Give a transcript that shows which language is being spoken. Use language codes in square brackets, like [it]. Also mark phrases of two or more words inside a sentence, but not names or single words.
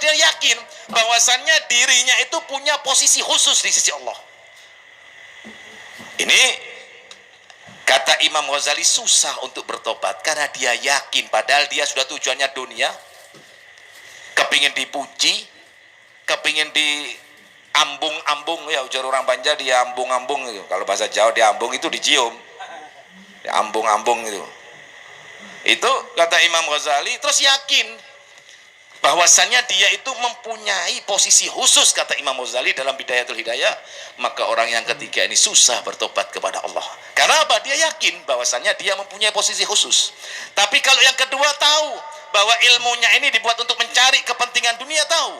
[id] Dia yakin bahwasannya dirinya itu punya posisi khusus di sisi Allah. Ini kata Imam Ghazali, susah untuk bertobat karena dia yakin, padahal dia sudah tujuannya dunia, kepingin dipuji, kepingin diambung-ambung, ya ujar orang Banjar, diambung-ambung gitu. Kalau bahasa Jawa diambung itu dicium, diambung-ambung itu. Itu kata Imam Ghazali, terus yakin bahwasannya dia itu mempunyai posisi khusus, kata Imam Ghazali dalam Bidayatul Hidayah. Maka orang yang ketiga ini susah bertobat kepada Allah. Karena apa? Dia yakin bahwasannya dia mempunyai posisi khusus. Tapi kalau yang kedua tahu bahwa ilmunya ini dibuat untuk mencari kepentingan dunia, tahu.